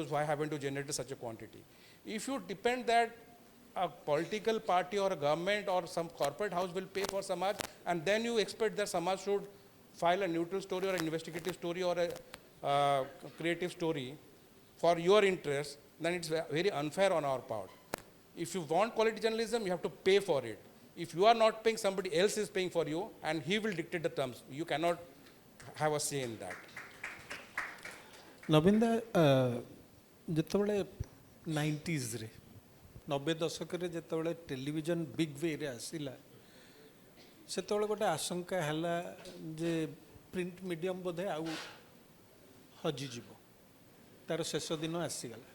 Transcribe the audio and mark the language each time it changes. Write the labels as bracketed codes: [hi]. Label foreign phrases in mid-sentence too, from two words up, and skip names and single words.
[en] Why haven't you generated such a quantity? If you depend that a political party or a government or some corporate house will pay for Samaj, and then you expect that Samaj should file a neutral story or an investigative story or a creative story for your interest, then it's very unfair on our part. If you want quality journalism, you have to pay for it. If you are not paying, somebody else is paying for you, and he will dictate the terms. You cannot have a say in that. [or] ନବୀନ ଯେତେବେଳେ 90sରେ 90 ଦଶକରେ ଯେତେବେଳେ [en] television big way-ରେ [or] ଆସିଲା, ସେତେବେଳେ ଗୋଟେ ଆଶଙ୍କା ହେଲା ଯେ [en] print medium [or] ବୋଧେ ଆଉ ହଜିଯିବ, ତାର ଶେଷ ଦିନ ଆସିଗଲା।